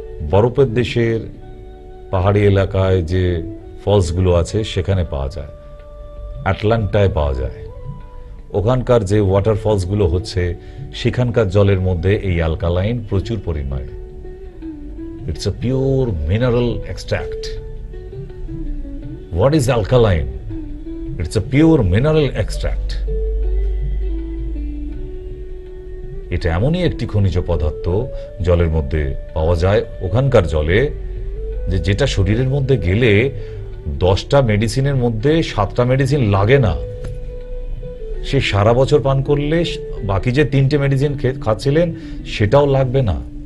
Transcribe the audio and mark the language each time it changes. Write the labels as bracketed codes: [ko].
[bn] বরফের দেশের পাহাড়ি এলাকায় যে ফলস গুলো আছে সেখানে পাওয়া যায়, আটলান্টায় পাওয়া যায়। ওখানকার যে ওয়াটারফলস গুলো হচ্ছে সেখানকার জলের মধ্যে এই অ্যালকালাইন প্রচুর পরিমাণে। [en] It's a pure mineral extract. What is alkaline? It's a pure mineral extract. [bn] এটা এমনই একটি খনিজ পদার্থ জলের মধ্যে পাওয়া যায় ওখানকার জলে, যেটা শরীরের মধ্যে গেলে 10টা মেডিসিনের মধ্যে 7টা মেডিসিন লাগে না। সে সারা বছর পান করলে বাকি যে 3টে মেডিসিন খাচ্ছিলেন সেটাও লাগবে না।